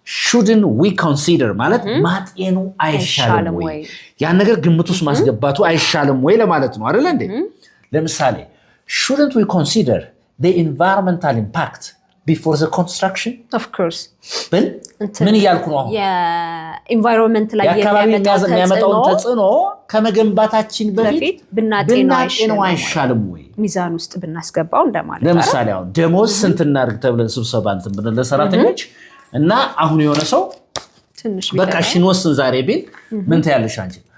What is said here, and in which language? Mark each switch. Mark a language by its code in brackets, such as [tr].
[en] shouldn't we consider [am] ማለት ማጤኑ አይሻልም ወይ? ያን ነገር ግምት ውስጥ ማስገባቱ አይሻልም ወይ ለማለት ነው አይደል እንዴ? [en] ለምሳሌ shouldn't we consider the environmental impact before the construction? Of course. [am] ምን እያልኩ ነው? environment ላይ የሚያመጣው ተጽዕኖ ከመገንባታችን በፊት ብናጤነው አይሻልም ወይ? ሚዛን ውስጥ ብናስገባው እንደማለት ነው። ለምሳሌ አሁን ደሞዝ ስንት እናድርግ ተብለን ስብሰባ እንትን ብለን ለሰራተኞች እና አሁን የሆነ ሰው ትንሽ በቃ ሽንወስን ዛሬ ቢል ምን ታያለሽ አንቺ?